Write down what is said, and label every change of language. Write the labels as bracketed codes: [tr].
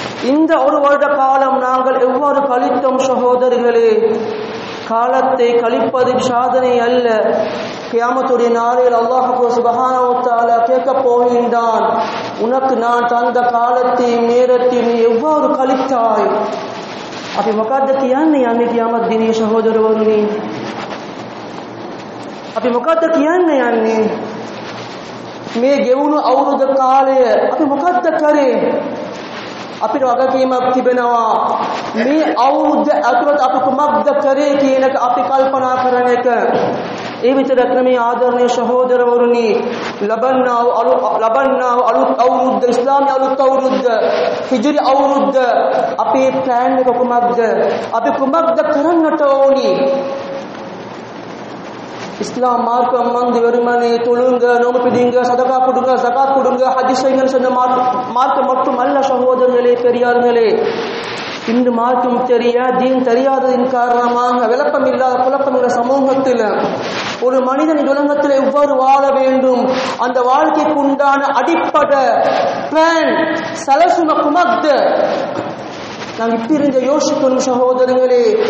[ta] இந்த ஒரு வருட காலம் நாங்கள் எவ்வாறு கழித்தோம் சகோதரர்களே? காலத்தை கழிப்பது சாதனை அல்ல. கியாமத்துடைய நாளில் அல்லாஹ் சுப்ஹானஹு வ தஆலா கேட்கப் போகின்றான், உனக்கு நான் தந்த காலத்தை நேரத்தை நீ எவ்வாறு கழித்தாய்? [si] අපි මොකද්ද කියන්නේ යන්නේ කියාමත් දිනේ සහෝදරවරුනි? අපි මොකද්ද කියන්නේ යන්නේ? මේ ගෙවුණු අවුරුදු කාලය අපි මොකද්ද කරේ? අපිට වගකීමක් තිබෙනවා මේ අවුරුද්ද ඇතුළත අපි කුමක්ද කරේ කියන එක අපි කල්පනා කරන එක. ඒ විතරක් නෙමෙයි ආදරණීය සහෝදරවරුනි, ලබන්නා අලුත් අවුරුද්ද, ඉස්ලාමී අලුත් අවුරුද්ද, හිජ්රි අවුරුද්ද, අපේ ප්ලෑන් එක කුමක්ද? අපි කුමක්ද කරන්නට ඕනි? [ta] இஸ்லாம் மார்க்கம் வந்து வெறுமனே தொழுங்க, நோன்பு பிடிங்க, சதகா கொடுங்க, ஜகாத் கொடுங்க, ஹஜ் செய்யுங்க சொன்ன மார்க்கம் மட்டுமல்ல சகோதரர்களே, பெரியார்களே. இந்த மார்க்கம் தீன் தெரியாததின் காரணமாக விளக்கமில்லாத குழப்பமில்ல சமூகத்தில் ஒரு மனிதன் உலகத்தில் எவ்வாறு வாழ வேண்டும், அந்த வாழ்க்கைக்கு உண்டான அடிப்படை பிளான் சலசும குமக்த நாங்கள் இப்படி யோசிக்கணும் சகோதரர்களே.